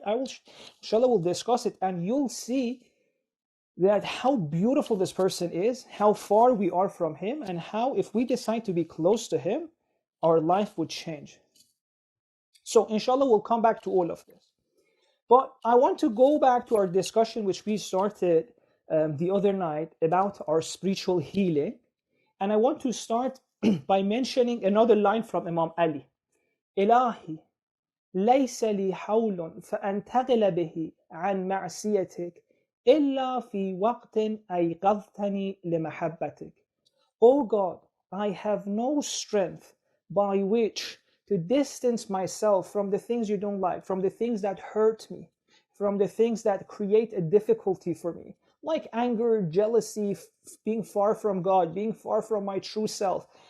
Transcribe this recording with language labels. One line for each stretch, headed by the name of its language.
English: Inshallah, we'll discuss it, and you'll see that how beautiful this person is, how far we are from him, and how if we decide to be close to him, our life would change. So inshallah, we'll come back to all of this. But I want to go back to our discussion which we started the other night about our spiritual healing. And I want to start by mentioning another line from Imam Ali.
Arabic: إلهي ليس لي حول فأنتقل به عن معصيتك إلا في وقت أيقظتني لمحبتك.
English: O God, I have no strength by which to distance myself from the things you don't like, from the things that hurt me, from the things that create a difficulty for me, like anger, jealousy, being far from God, being far from my true self.